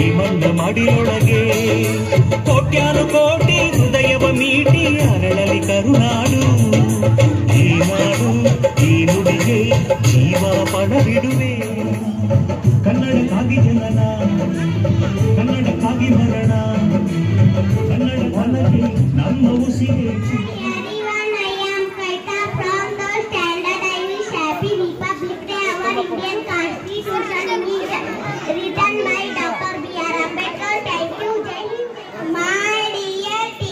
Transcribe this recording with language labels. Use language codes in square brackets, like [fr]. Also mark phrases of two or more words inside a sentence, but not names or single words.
[kn] ಮಣ್ಣ ಮಡಿಯೊಳಗೆ ಕೋಟ್ಯಾನು ಕೋಟಿ ಹೃದಯವ ಮೀಟಿ ಅರಳಲಿ ಕರುನಾಡು ಈ ನಾಡು ಈ ನುಡಿಗೆ ಜೀವ ಪಣವಿಡುವೆ ಕನ್ನಡಕ್ಕಾಗಿ ಜನನ ಕನ್ನಡಕ್ಕಾಗಿ ಮರಣ ಕನ್ನಡ ಧನಕ್ಕೆ ನಮ್ಮ ಉಸಿರೇ [en] Everyone, I am Kaita from the standard. I wish happy Republic Day. Our Indian Constitution is written by Dr. B.R. Ambedkar. Thank you, Jai Hind. My dear